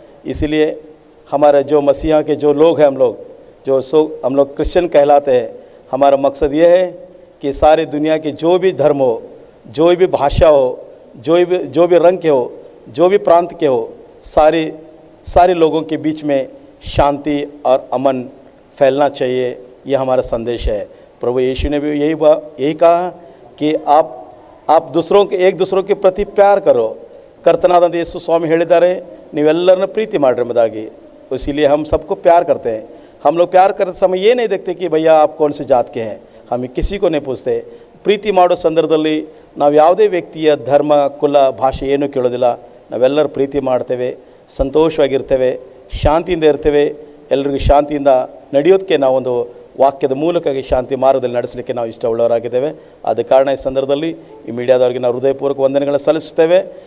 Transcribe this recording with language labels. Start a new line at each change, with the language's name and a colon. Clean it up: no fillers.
Hindi: इसीलिए हमारे जो मसीहा के जो लोग हैं, हम लोग क्रिश्चियन कहलाते हैं, हमारा मकसद ये है कि सारी दुनिया के जो भी धर्म हो, जो भी भाषा हो, जो भी रंग के हो, जो भी प्रांत के हो, सारे लोगों के बीच में शांति और अमन फैलना चाहिए। यह हमारा संदेश है। प्रभु यीशु ने भी यही कहा कि आप एक दूसरों के प्रति प्यार करो।
Kannada: ಕರ್ತನಾದಂಥ ಯೇಸು ಸ್ವಾಮಿ ಹೇಳಿದ್ದಾರೆ, ನೀವೆಲ್ಲರನ್ನ ಪ್ರೀತಿ ಮಾಡ್ರಿ ಎಂಬುದಾಗಿ।
Hindi: इसीलिए हम सबको प्यार करते हैं। हम लोग प्यार करते समय ये नहीं देखते कि भैया आप कौन से जात के हैं, हम किसी को नहीं पूछते।
Kannada: ಪ್ರೀತಿ ಮಾಡೋ ಸಂದರ್ಭದಲ್ಲಿ ನಾವು ಯಾವುದೇ ವ್ಯಕ್ತಿಯ ಧರ್ಮ, ಕುಲ, ಭಾಷೆ ಏನೂ ಕೇಳೋದಿಲ್ಲ। ನಾವೆಲ್ಲರೂ ಪ್ರೀತಿ ಮಾಡ್ತೇವೆ, ಸಂತೋಷವಾಗಿರ್ತೇವೆ, ಶಾಂತಿಯಿಂದ ಇರ್ತೇವೆ। ಎಲ್ಲರಿಗೂ ಶಾಂತಿಯಿಂದ ನಡೆಯೋದಕ್ಕೆ ನಾವೊಂದು ವಾಕ್ಯದ ಮೂಲಕವಾಗಿ ಶಾಂತಿ ಮಾರ್ಗದಲ್ಲಿ ನಡೆಸಲಿಕ್ಕೆ ನಾವು ಇಷ್ಟವುಳ್ಳವರಾಗಿದ್ದೇವೆ. ಆದ ಕಾರಣ ಈ ಸಂದರ್ಭದಲ್ಲಿ ಈ ಮೀಡಿಯಾದವರಿಗೆ ನಾವು ಹೃದಯಪೂರ್ವಕ ವಂದನೆಗಳನ್ನು ಸಲ್ಲಿಸುತ್ತೇವೆ.